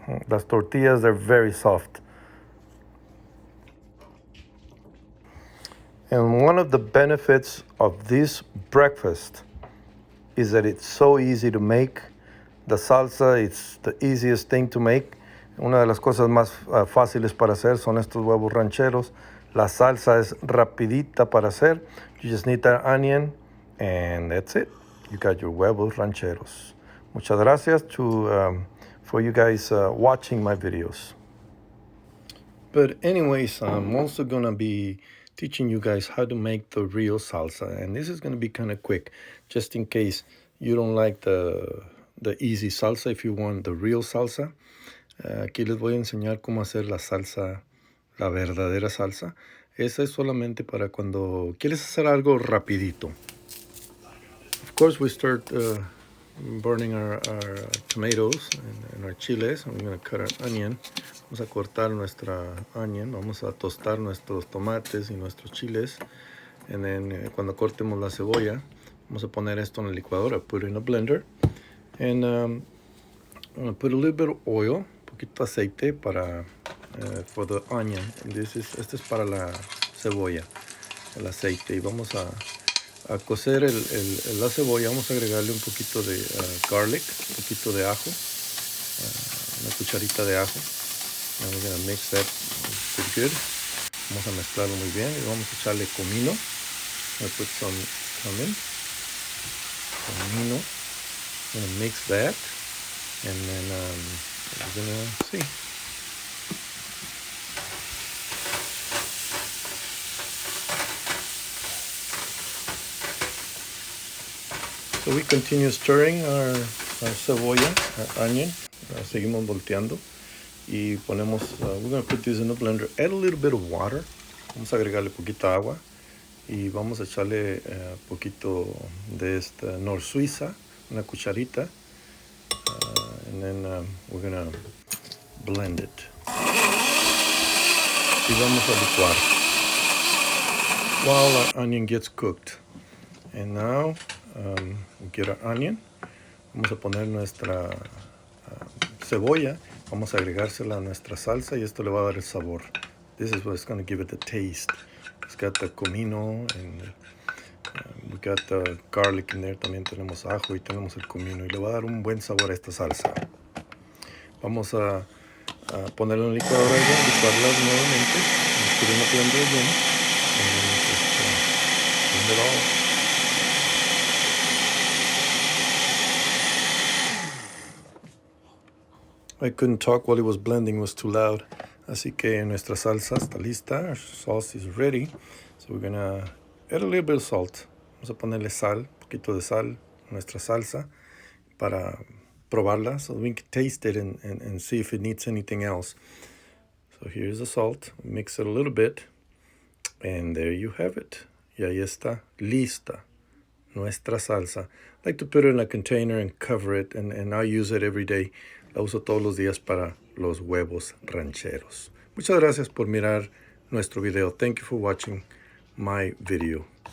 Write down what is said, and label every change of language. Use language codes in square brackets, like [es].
[en] Las tortillas, they're very soft. And one of the benefits of this breakfast is that it's so easy to make. The salsa, it's the easiest thing to make. [es] Una de las cosas más fáciles para hacer son estos huevos rancheros. La salsa es rapidita para hacer. [en] You just need that onion, and that's it. You got your huevos rancheros. [es] Muchas gracias [en] for you guys watching my videos. But anyways, I'm also going to be teaching you guys how to make the real salsa. And this is going to be kind of quick, just in case you don't like the easy salsa. If you want the real salsa, [es] aquí les voy a enseñar cómo hacer la salsa, la verdadera salsa. Esa es solamente para cuando quieres hacer algo rapidito. [en] Of course, we start burning our tomatoes and our chiles. I'm going to cut our onion. [es] Vamos a cortar nuestra onion. Vamos a tostar nuestros tomates y nuestros chiles. [en] And then [es] cuando cortemos la cebolla, vamos a poner esto en la licuadora. [en] Put it in a blender. And I'm going to put a little bit of oil, [es] poquito aceite para [en] for the onion. [es] And este es para la cebolla, el aceite. Y vamos a cocer la cebolla. Vamos a agregarle un poquito de garlic, un poquito de ajo, una cucharita de ajo. [en] And we're going to mix that pretty good. [es] Vamos a mezclarlo muy bien. Y vamos a echarle comino. [en] I put some cumin. [es] Comino. [en] I'm going to mix that. And then we're going to see. So we continue stirring our cebolla, our onion. [es] Seguimos volteando. Y ponemos, [en] we're going to put this in a blender. Add a little bit of water. [es] Vamos a agregarle poquita agua. Y vamos a echarle poquito de esta Nor Suiza, una cucharita. [en] And then we're going to blend it. [es] Y vamos a licuar [en] while our onion gets cooked. And now we get our onion. [es] Vamos a poner nuestra cebolla. Vamos a agregársela a nuestra salsa y esto le va a dar el sabor. [en] This is what's going to give it the taste. It's got the comino and we got the garlic in there. [es] También tenemos ajo y tenemos el comino y le va a dar un buen sabor a esta salsa. Vamos a ponerla en la licuadora y licuarla nuevamente. [en] Put it in the blender again. And then just blend it all. I couldn't talk while it was blending, it was too loud. [es] Así que nuestra salsa está lista. [en] Our sauce is ready. So we're going to add a little bit of salt. [es] Vamos a ponerle sal, un poquito de sal a nuestra salsa para probarla [en] so we can taste it and see if it needs anything else. So here's the salt. Mix it a little bit. And there you have it. [es] Y ahí está, lista, nuestra salsa. [en] I like to put it in a container and cover it, and I use it every day. [es] La uso todos los días para los huevos rancheros. Muchas gracias por mirar nuestro video. [en] Thank you for watching my video.